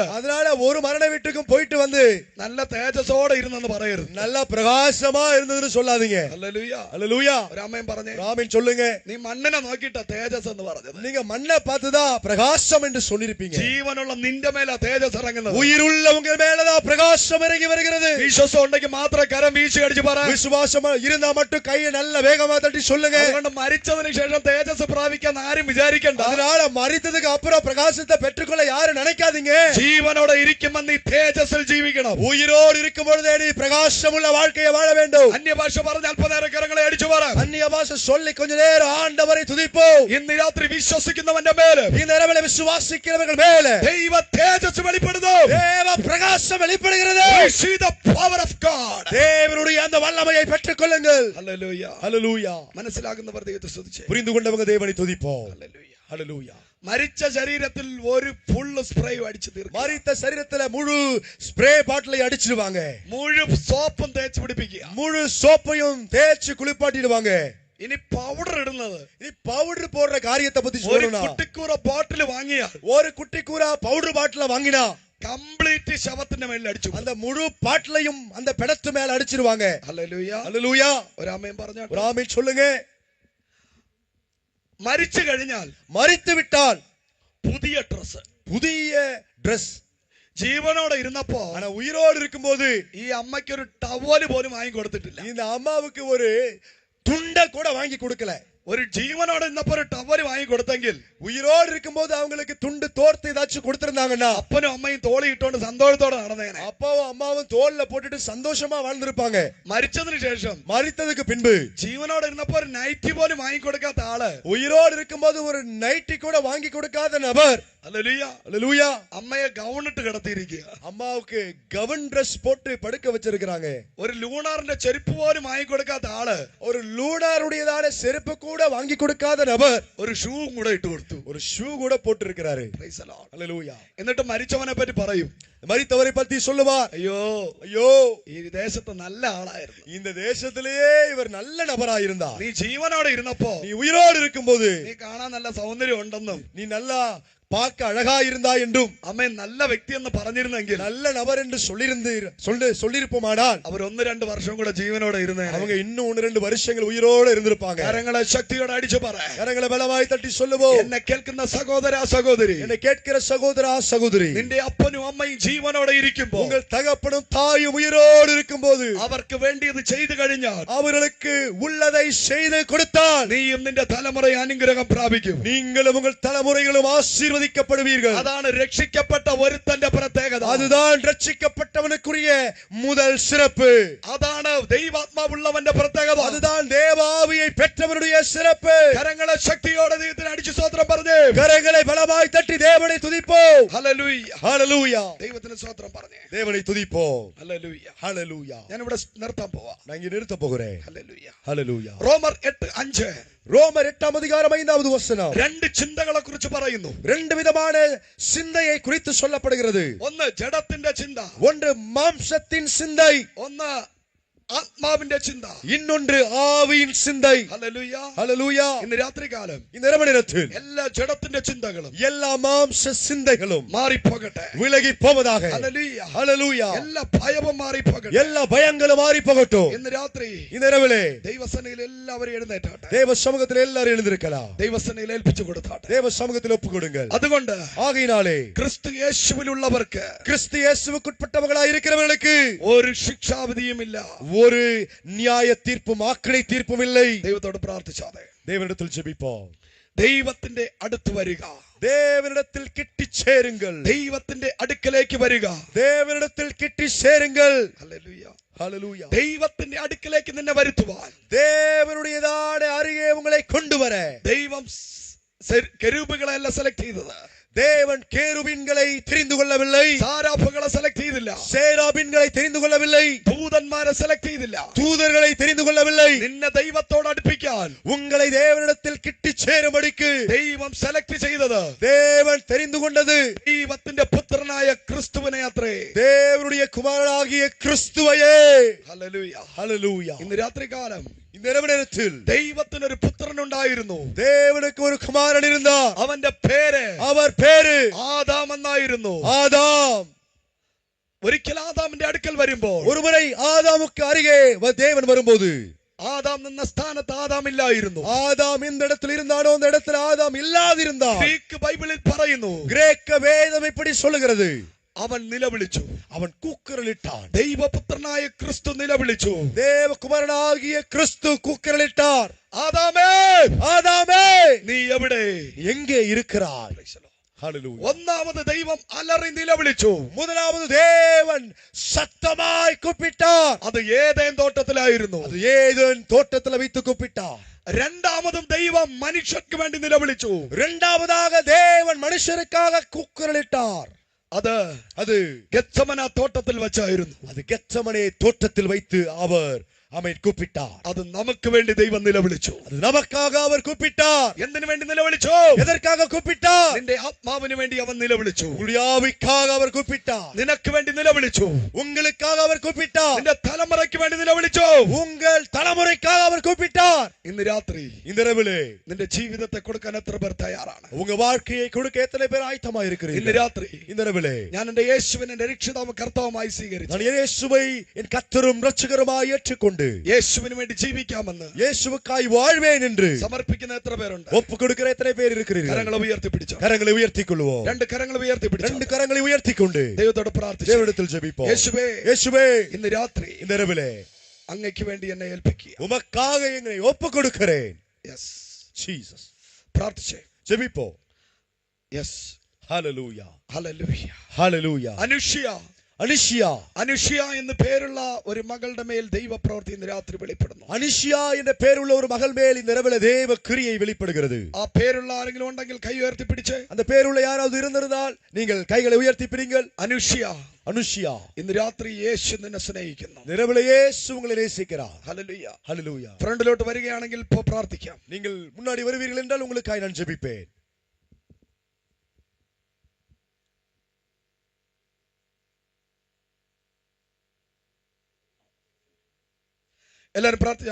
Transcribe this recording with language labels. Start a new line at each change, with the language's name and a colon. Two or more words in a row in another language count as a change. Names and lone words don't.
Tamil: அதனால ஒரு மரண வீட்டுக்கும் போயிட்டு வந்து
Malayalam: നല്ല തേജസ്സോടെ ഇരുന്നെന്ന് പറയരുത്.
Tamil: நல்ல பிரகாசமா இருந்ததுன்னு சொல்லாதீங்க.
Malayalam: ഹല്ലേലൂയ.
Tamil: அல்லேலூயா.
Malayalam: ഒരു അമ്മയും പറഞ്ഞേ,
Tamil: ஆமென் சொல்லுங்க.
Malayalam: നീ മണ്ണിനെ നോക്കിയിട്ടാ തേജസ് എന്ന് പറഞ്ഞത്.
Tamil: நீங்க மண்ணை பார்த்துதான் பிரகாசம் என்று சொல்லிருப்பீங்க.
Malayalam: ജീവനുള്ള നിന്റെ മേലാ തേജസ് ഇറങ്ങുന്നത്.
Tamil: உயிருள்ள உங்கள் மேலதான் பிரகாசம் இறங்கி வருகிறது.
Malayalam: വിശ്വാസം ഉണ്ടെങ്കിൽ മാത്രം കരം വീശി അടിച്ചു പറ.
Tamil: விசுவாசமா இருந்தா மட்டும் கையை நல்ல வேகமா தட்டி சொல்லுங்க.
Malayalam: അതുകൊണ്ട് മരിച്ചതിന് ശേഷം തേജസ് പ്രാപിക്കാൻ ആരും വിചാരിക്കണ്ട.
Tamil: அதனால மரித்ததுக்கு அப்புறம் பிரகாசத்தை பெற்றுக்கொள்ள யாரும் நினைக்காதீங்க.
Malayalam: ജീവനോടെ ഇരിക്കുമ്പോൾ നീ തേജസ്സിൽ ജീവിക്കണം.
Tamil: உயிரோடு இருக்கும் பொழுதே நீ பிரகாசமுள்ள வாழ்க்கையை வாழ வேண்டும்.
Malayalam: അന്യഭാഷ പറഞ്ഞ അല്പനേരം കരങ്ങളെ അടിച്ചു പറ.
Tamil: அந்நிய பாஷை சொல்லி கொஞ்ச நேரம் ஆண்டவரை துதிப்போம்.
Malayalam: ഇന്ന് രാത്രി വിശ്വസിക്കുന്നവന്റെ മേല്
Tamil: இந்த இரவிலே விசுவாசிக்கிறவர்கள் மேல
Malayalam: ദൈവ തേജസ് വെളിപ്പെടുന്നു.
Tamil: தேவ பிரகாசம் வெளிப்படுகிறது.
English: Receive the power of God.
Tamil: தேவனுடைய அந்த வல்லமையை பெற்றுக்கொள்ளுங்கள்.
Malayalam: ഹല്ലേലൂയ.
Tamil: ஹல்லேலூயா.
Malayalam: മനസ്സിലാകുന്നവർ ദൈവത്തെ സ്തുതിച്ചേ.
Tamil: புரிந்து கொண்டவங்க தேவனை துதிப்போம்.
Malayalam: ഹല്ലേലൂയ.
Tamil: ஹல்லேலூயா.
Malayalam: മരിച്ച ശരീരത്തിൽ ഒരു ഫുള്ള് സ്പ്രേ അടിച്ചു തീർക്കും.
Tamil: மரித்த சரீரத்துல முழு ஸ்ப்ரே பாட்டிலை அடிச்சிடுவாங்க.
Malayalam: മുഴു സോപ്പും തേച്ച് പിടിപ്പിക്കുക.
Tamil: முழு சோப்பையும் தேய்ச்சு குளிப்பாட்டிடுவாங்க.
Malayalam: ഇനി പൗഡർ ഇടുന്നത്
Tamil: இது பவுடர் போடுற காரியத்தை பத்தி
Malayalam: ഒരു
Tamil: சொல்லணும்னா
Malayalam: കുട്ടിക്കൂറ ബോട്ടിൽ വാങ്ങിയാൽ
Tamil: ஒரு குட்டி கூரா பவுடர் பாட்டில வாங்கினா
Malayalam: കംപ്ലീറ്റ് ശവത്തിന്റെ മേലിൽ അടിച്ചു.
Tamil: அந்த முழு பாட்டிலையும் அந்த பிணத்து மேல அடிச்சிடுவாங்க.
Malayalam: ഹല്ലേലൂയ.
Tamil: ஹல்லேலூயா.
Malayalam: ഒരു അമ്മയും പറഞ്ഞ
Tamil: ஒரு ஆமென் சொல்லுங்க.
Malayalam: മരിച്ചു കഴിഞ്ഞാൽ
Tamil: மரித்து விட்டால்
Malayalam: പുതിയ ഡ്രസ്,
Tamil: புதிய Dress.
Malayalam: ജീവനോടെ ഇരുന്നപ്പോ
Tamil: ஆனா உயிரோடு இருக்கும்போது
Malayalam: ഈ അമ്മയ്ക്ക് ഒരു ടവല് പോലും വാങ്ങി കൊടുത്തിട്ടില്ല.
Tamil: இந்த അമ്മാவுக்கு ஒரு துண்டை கூட வாங்கி கொடுக்கல.
Malayalam: ഒരു ജീവനോടെ ഇന്നപ്പോ ഒരു ടവല് വാങ്ങി കൊടുത്തെങ്കിൽ
Tamil: உயிரோடு இருக்கும்போது அவங்களுக்கு துண்டு தோர்த்து ஏதாச்சும் கொடுத்திருந்தாங்கன்னா
Malayalam: അപ്പനും അമ്മയും തോളി ഇട്ടോണ്ട് സന്തോഷത്തോടെ നടന്നേനെ.
Tamil: அப்பாவும் அம்மாவும் தோல்ல போட்டுட்டு சந்தோஷமா வாழ்ந்திருப்பாங்க.
Malayalam: മരിച്ചതിന് ശേഷം
Tamil: மரித்ததுக்கு பின்பு
Malayalam: ജീവനോടെ ഇരുന്നപ്പോ ഒരു നൈറ്റി പോലും വാങ്ങി കൊടുക്കാത്ത ആള്
Tamil: உயிரோடு இருக்கும்போது ஒரு நைட்டி கூட வாங்கி கொடுக்காத நபர்.
Malayalam: ഹല്ലേലൂയ.
Tamil: அல்லேலூயா.
Malayalam: അമ്മയെ ഗൗണിട്ട് കിടത്തിയിരിക്കുക.
Tamil: அம்மாவுக்கு கவன் Dress போட்டு படுக்க வச்சிருக்காங்க.
Malayalam: ഒരു ലൂണാറിന്റെ ചെരുപ്പ് പോലും വാങ്ങി കൊടുക്കാത്ത ആള്
Tamil: ஒரு லூனாருடையதான செருப்பு கூட வாங்கி கொடுக்காத நபர்
Malayalam: ഒരു ഷൂവും കൂടെ ഇട്ട് കൊടുത്തു.
Tamil: ஒரு ஷூ கூட போட்டு இருக்கிறாரு.
English: Praise the Lord.
Tamil: அல்லேலூயா.
Malayalam: എന്നിട്ട് മരിച്ചവനെ പറ്റി പറയും,
Tamil: மரித்தவரை பத்தி சொல்லுவார்,
Malayalam: അയ്യോ
Tamil: ஐயோ
Malayalam: ഈ ദേശത്ത് നല്ല ആളായിരുന്നു.
Tamil: இந்த தேசத்திலேயே இவர் நல்ல நபராயிருந்தார்.
Malayalam: നീ ജീവനോടെ ഇരുന്നപ്പോ
Tamil: நீ உயிரோடு இருக்கும்போது
Malayalam: നീ കാണാൻ നല്ല സൗന്ദര്യം ഉണ്ടെന്നും
Tamil: நீ நல்லா பார்க்க அழகா இருந்தா என்றும்
Malayalam: അമ്മ നല്ല വ്യക്തി എന്ന് പറഞ്ഞിരുന്നെങ്കിൽ
Tamil: நல்ல நபர் என்று சொல்லிருப்போமானால்
Malayalam: അവർ 1-2 വർഷം കൂടെ ജീവനോടെ ഇരുന്നേ.
Tamil: அவங்க இன்னும் 1-2 வருஷங்கள் உயிரோடு இருந்திருப்பாங்க.
Malayalam: കരങ്ങളെ ശക്തിയോടെ അടിച്ചു പറ.
Tamil: கரங்களை பலமாய் தட்டி சொல்லுவோம்.
Malayalam: എന്നെ കേൾക്കുന്ന സഹോദര സഹോദരി,
Tamil: என்னை கேட்கிற சகோதரா சகோதரி,
Malayalam: നിന്റെ അപ്പനും അമ്മയും ജീവനോടെ ഇരിക്കുമ്പോൾ
Tamil: உங்கள் தகப்பனும் தாயும் உயிரோடு இருக்கும்போது
Malayalam: അവർക്ക് വേണ്ടി ഇത് ചെയ്തു കഴിഞ്ഞാൽ
Tamil: அவர்களுக்கு உள்ளதை செய்து கொடுத்தால்
Malayalam: നീയും നിന്റെ തലമുറ അനുഗ്രഹം പ്രാപിക്കും.
Tamil: நீங்களும் உங்கள் தலைமுறைகளும் ஆசீர்வதிக்கப்படுவீர்கள்.
Malayalam: അതാണ് രക്ഷിക്കപ്പെട്ട ഒരുത്തന്റെ പ്രത്യേകത.
Tamil: அதுதான் ரட்சிக்கப்பட்டவனுக்குரிய முதல் சிறப்பு.
Malayalam: അതാണ് ദൈവാത്മാവുള്ളവന്റെ പ്രത്യേകത.
Tamil: அதுதான் தேவாவியை பெற்றவனுடைய சிறப்பு.
Malayalam: കരങ്ങളെ ശക്തിയോടെ ദൈവത്തിന് അടിച്ചു സ്തോത്രം പറഞ്ഞേ.
Tamil: கரங்களை பலமாய் தட்டி தேவனை துதிப்போம்.
Malayalam: ഹല്ലേലൂയ.
Tamil: ஹalleluya.
Malayalam: ദൈവത്തിന് സ്തോത്രം പറഞ്ഞേ.
Tamil: தேவனை துதிப்போம்.
Malayalam: ഹല്ലേലൂയ.
Tamil: ஹalleluya.
Malayalam: ഞാൻ ഇവിടെ നിർത്താൻ പോവാ.
Tamil: நான் இங்க நிறுத்த போகிறேன்.
Malayalam: ഹല്ലേലൂയ.
Tamil: ஹalleluya.
Malayalam: റോമർ 8:5
Tamil: ரோமர் 8ஆம் அதிகாரம் 5வது வசனம்
Malayalam: രണ്ട് ചിന്തകളെ കുറിച്ച് പറയുന്നു.
Tamil: ரெண்டு விதமான சிந்தையை குறித்து சொல்லப்படுகிறது.
Malayalam: ഒന്ന് ജഡത്തിന്റെ ചിന്ത,
Tamil: ஒன்று மாம்சத்தின் சிந்தை,
Malayalam: ഒന്ന് ആത്മാവിന്റെ ചിന്ത.
Tamil: இன்னொன்று ஆவியின் சிந்தை.
Malayalam: ഹല്ലേലൂയ.
Tamil: ஹalleluya.
Malayalam: ഇന്ന് രാത്രികാലം
Tamil: இந்த இரவு நேரத்தில்
Malayalam: എല്ലാ ജഡത്തിന്റെ ചിന്തകളും
Tamil: எல்லா மாம்ச சிந்தைகளும்
Malayalam: മാറിപ്പോകട്ടെ.
Tamil: விலகி போவதாக.
Malayalam: ഹല്ലേലൂയ.
Tamil: ஹalleluya.
Malayalam: എല്ലാ ഭയവും മാറിപ്പോകട്ടെ.
Tamil: எல்லா பயங்களும் மாறி போகட்டும்.
Malayalam: ഇന്ന് രാത്രി
Tamil: இந்த இரவிலே
Malayalam: ദൈവസന്നിധിയിൽ എല്ലാവരും എഴുന്നേറ്റാട്ടെ.
Tamil: தேவ சமூகத்தில் எல்லாரும் எழுந்திருக்கலாம்.
Malayalam: ദൈവസന്നിധിയിൽ ഏൽപ്പിച്ചു കൊടുത്താട്ടെ.
Tamil: தேவ சமூகத்தில் ஒப்பு கொடுங்கள்.
Malayalam: അതുകൊണ്ട്
Tamil: ஆகையினாலே
Malayalam: ക്രിസ്തു യേശുവിലുള്ളവർക്ക്
Tamil: கிறிஸ்து இயேசுவுக்குட்பட்டவர்களாய் இருக்கிறவர்களுக்கு
Malayalam: ഒരു ശിക്ഷാവിധിയുമില്ല.
Tamil: ஒரு நியாய தீர்ப்பும் ஆக்கினை தீர்ப்பும் இல்லை.
Malayalam: ദൈവത്തോട് പ്രാർത്ഥിച്ചാതെ
Tamil: தேவனிடத்தில் ஜெபிப்போம்.
Malayalam: ദൈവത്തിന്റെ അടുത്ത് വരിക.
Tamil: தேவனிடத்தில் கிட்டி சேருங்கள்.
Malayalam: ദൈവത്തിന്റെ അടുക്കലേക്ക് വരിക.
Tamil: தேவனிடத்தில் கிட்டி சேருங்கள்.
Malayalam: ഹല്ലേലൂയ.
Tamil: ஹalleluya.
Malayalam: ദൈവത്തിന്റെ അടുക്കലേക്ക് നിന്നെ വരുത്തുവാൻ
Tamil: தேவனுடையதான அருகே உங்களை கொண்டு வர
Malayalam: ദൈവം കെരൂബുകളെല്ലാം സെലക്ട് ചെയ്തത്
Tamil: தேவன் கேருபீன்களை தெரிந்து கொள்ளவில்லை.
Malayalam: സാരാഫുകളെ സെലക്ട് ചെയ്തില്ല.
Tamil: சேராபீன்களை தெரிந்து கொள்ளவில்லை.
Malayalam: ദൂതന്മാരെ സെലക്ട് ചെയ്തില്ല.
Tamil: தூதர்களை தெரிந்து கொள்ளவில்லை.
Malayalam: നിന്നെ ദൈവത്തോട് അടുപ്പിക്കാൻ
Tamil: உங்களை தேவனிடத்தில் கிட்டி சேரும்படிக்கு
Malayalam: ദൈവം സെലക്ട് ചെയ്തത്
Tamil: தேவன் தெரிந்து கொண்டது
Malayalam: ദൈവത്തിന്റെ പുത്രനായ ക്രിസ്തുവിനെ അത്രേ.
Tamil: தேவனுடைய குமாரனாகிய கிறிஸ்துவையே.
Malayalam: ഹല്ലേലൂയ.
Tamil: ஹல்லேலூயா.
Malayalam: ഇന്ന് രാത്രികാലം
Tamil: இந்த இரவு நேரத்தில்
Malayalam: ദൈവത്തിന് ഒരു പുത്രൻ ഉണ്ടായിരുന്നു.
Tamil: தேவனுக்கு ஒரு குமாரன் இருந்தார்.
Malayalam: അവന്റെ പേര്
Tamil: அவர் பேரு
Malayalam: ആദാം എന്നായിരുന്നു.
Tamil: ஆதாம்.
Malayalam: ഒരിക്കൽ ആദാമിന്റെ അടുക്കൽ വരുമ്പോൾ
Tamil: ஒருமுறை ஆதாமுக்கு அருகே தேவன் வரும்போது
Malayalam: ആദാം നിന്ന സ്ഥാനത്ത് ആദാം ഇല്ലായിരുന്നു.
Tamil: ஆதாம் இந்த இடத்தில் இருந்தானோ அந்த இடத்தில் ஆதாம் இல்லாதிருந்தார்.
Malayalam: ഗ്രീക്ക് ബൈബിളിൽ പറയുന്നു
Tamil: கிரேக்க வேதம் இப்படி சொல்லுகிறது.
Malayalam: അവൻ നിലവിളിച്ചു.
Tamil: அவன் கூக்குரலிட்டான்.
Malayalam: ദൈവപുത്രനായ ക്രിസ്തു നിലവിളിച്ചു.
Tamil: தேவகுமாரனாகிய கிறிஸ்து கூக்குரலிட்டார்.
Malayalam: ആദാമേ,
Tamil: ஆதாமே,
Malayalam: നീ എവിടെ?
Tamil: எங்கே இருக்கிறாய்? ஹல்லேலூயா.
Malayalam: ഒന്നാമത് ദൈവം അലറി നിലവിളിച്ചു.
Tamil: முதலாவது தேவன் சத்தமாய் கூப்பிட்டார்.
Malayalam: അത് ഏദേൻ തോട്ടത്തിലായിരുന്നു.
Tamil: அது ஏதேன் தோட்டத்தில் வைத்து கூப்பிட்டார்.
Malayalam: രണ്ടാമതും ദൈവം മനുഷ്യർക്ക് വേണ്ടി നിലവിളിച്ചു.
Tamil: இரண்டாவதாக தேவன் மனுஷருக்காக கூக்குரலிட்டார்.
Malayalam: അത് ഗെത്സമന തോട്ടത്തിൽ വെച്ചായിരുന്നു.
Tamil: அது கெத்சமனே தோட்டத்தில் வைத்து அவர் கூப்பிட்டார்.
Malayalam: അത് നമുക്ക് വേണ്ടി ദൈവം നിലവിളിച്ചു.
Tamil: அது நமக்காக அவர் கூப்பிட்டார்.
Malayalam: എന്തിനു വേണ്ടി നിലവിളിച്ചു?
Tamil: எதற்காக கூப்பிட்டார்?
Malayalam: നിന്റെ ആത്മാവിന് വേണ്ടി അവൻ നിലവിളിച്ചു.
Tamil: உங்களுடைய ஆவிக்காக அவர் கூப்பிட்டார்.
Malayalam: നിനക്ക് വേണ്ടി നിലവിളിച്ചു.
Tamil: உங்களுக்காக அவர் கூப்பிட்டார்.
Malayalam: നിന്റെ തലമുറയ്ക്ക് വേണ്ടി നിലവിളിച്ചു.
Tamil: உங்கள் தலைமுறைக்காக அவர் கூப்பிட்டார்.
Malayalam: ഇന്ന് രാത്രി
Tamil: இந்த இரவிலே
Malayalam: നിന്റെ ജീവിതത്തെ കൊടുക്കാൻ എത്ര പേർ തയ്യാറാണ്?
Tamil: உங்க வாழ்க்கையை கொடுக்க எத்தனை பேர் ஆயத்தமா
Malayalam: ഇന്ന്
Tamil: இருக்கிறீர்கள்?
Malayalam: രാത്രി
Tamil: இந்த இரவிலே
Malayalam: ഞാൻ എന്റെ യേശുവിനെ എന്റെ രക്ഷിതാവും കർത്താവുമായി സ്വീകരിച്ചു.
Tamil: நான் இயேசுவை என் கர்த்தரும் இரட்சகருமாய் ஏற்றுக்கொண்டு
Malayalam: യേശുവിന് വേണ്ടി ജീവിക്കാമെന്ന്
Tamil: இயேசுவுக்காய் வாழ்வேன் என்று
Malayalam: സമർപ്പിക്കുന്ന എത്ര പേരുണ്ട്?
Tamil: ஒப்பு கொடுக்கிற எத்தனை பேர் இருக்கிறீர்கள்?
Malayalam: കരങ്ങളെ ഉയർത്തി പിടിച്ചോ.
Tamil: கரங்களை உயர்த்திக் கொள்வோம்.
Malayalam: രണ്ട് കരങ്ങളെ ഉയർത്തി പിടിച്ചോ.
Tamil: ரெண்டு கரங்களை உயர்த்திக் கொண்டு
Malayalam: ദൈവത്തോട് പ്രാർത്ഥിച്ചു.
Tamil: தேவனிடத்தில் ஜெபிப்போம்.
Malayalam: യേശുവേ,
Tamil: இயேசுவே,
Malayalam: ഇന്ന് രാത്രി
Tamil: இந்த இரவிலே
Malayalam: അങ്ങയ്ക്ക് വേണ്ടി എന്നെ ഏൽപ്പിക്കുക.
Tamil: உமக்காக எங்களை ஒப்பு கொடுக்கிறேன்.
Malayalam: യെസ്,
Tamil: ஜீசஸ்.
Malayalam: പ്രാർത്ഥിച്ചേ.
Tamil: ஜெபிப்போம்.
Malayalam: യെസ്,
Tamil: ஹalleluya.
Malayalam: ഹല്ലേലൂയ.
Tamil: ஹalleluya.
Malayalam: അനുഷ്യ
Tamil: அனிஷியா
Malayalam: എന്ന് പേരുള്ള ഒരു മകളുടെ മേൽ ദൈവപ്രവൃത്തി ഇന്ന് രാത്രി വെളിപ്പെടുന്നു.
Tamil: அனிஷியா என்ற பேருள்ள ஒரு மகள் மேல் இந்த இரவிலே தேவ கிரியை வெளிப்படுகிறது.
Malayalam: ആ പേരുള്ള ആരെങ്കിലും ഉണ്ടെങ്കിൽ കൈ ഉയർത്തി പിടിച്ചേ.
Tamil: அந்த பேருள்ள யாராவது இருந்திருந்தால் நீங்கள் கைகளை உயர்த்தி பிடிங்கள். அனுஷியா,
Malayalam: ഇന്ന് രാത്രി യേശു നിന്നെ സ്നേഹിക്കുന്നു.
Tamil: இரவிலே இயேசு உங்களை நேசிக்கிறார்.
Malayalam: ഹല്ലേലൂയ.
Tamil: ஹalleluya.
Malayalam: ഫ്രണ്ടിലോട്ട് വരികയാണെങ്കിൽ ഇപ്പോൾ പ്രാർത്ഥിക്കാം.
Tamil: நீங்கள் முன்னாடி வருவீர்கள் என்றால் உங்களுக்காக நான் ஜெபிப்பேன்.
Malayalam: എല്ലാരും പ്രാർത്ഥിച്ച.